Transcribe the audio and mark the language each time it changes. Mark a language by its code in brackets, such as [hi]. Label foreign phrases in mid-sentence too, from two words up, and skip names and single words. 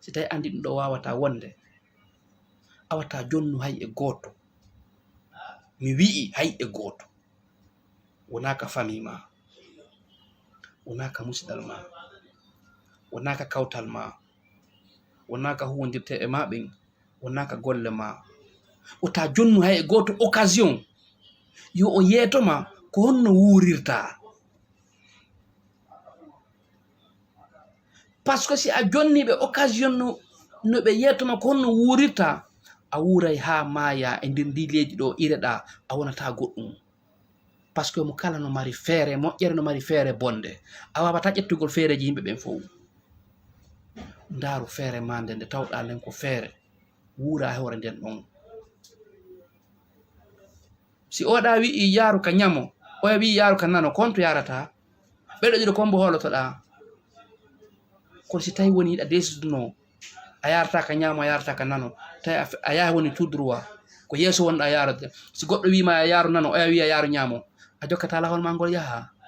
[ff] si tawi andi ɗum ɗo wawata wonde awata jonnu hay e goto mi wi'i hay e goto wonaka famille ma wonaka musidal ma wonaka kawtal ma wonaka huwodirte e maɓen wonaka golle ma wota jonnu hay e goto occasion yo o yeetoma ko honno wuurirta [fr] par ce que [ff] si a jonniɓe occasion no ɓe yeetoma ko honno wuurirta a wuuray ha maya e nder ndi leydi ɗo ireɗa a wonata goɗɗum [fr] par ce que [ff] mo kala no mari feere moƴƴere no mari feere bonde a wawata ƴettugol feereji yimɓe ɓen fof ndaaru feere ma nde nde tawɗa nden ko feere wuura hewre nden ɗon si oɗa wi'i yaaru ka ñamo oya wi yaaru ka nano konto yarata ɓeɗo ɗiɗo kombo holotoɗa kono si tawi woni yiɗa desiduno a yarata ka ñamo a yarata ka nano tawi a yaha woni [fr] tout droit [ff] ko yeeso wonɗa yarode si goɗɗo wima a yaaru nano oya wiya yaaru ñamo a jokkata lawol ma ngol yaha